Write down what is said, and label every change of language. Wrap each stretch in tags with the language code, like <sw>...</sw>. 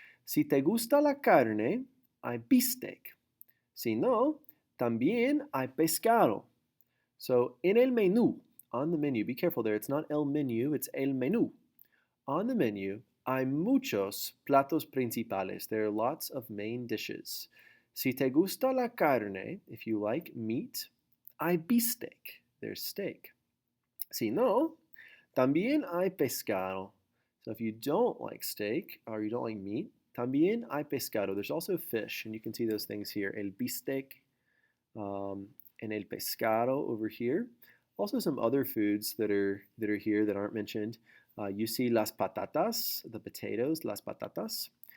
<es>Si te gusta la carne, hay bistec. Si no, también hay pescado.</es> <en>So in el menú, on the menu, be careful there, it's not el menú, it's el menú. On the menu,</en> <es>hay muchos platos principales.</es> <en>There are lots of main dishes.</en> <es>Si te gusta la carne,</es> <en>if you like meat,</en> <es>hay bistec.</es> <en>There's steak.</en> <es>Si no, también hay pescado.</es> <en>So if you don't like steak or you don't like meat,</en> <es>también hay pescado.</es> <en>There's also fish, and you can see those things here. El bistec and el pescado over here. Also some other foods that are here that aren't mentioned. You see las patatas, the potatoes, las patatas.</en>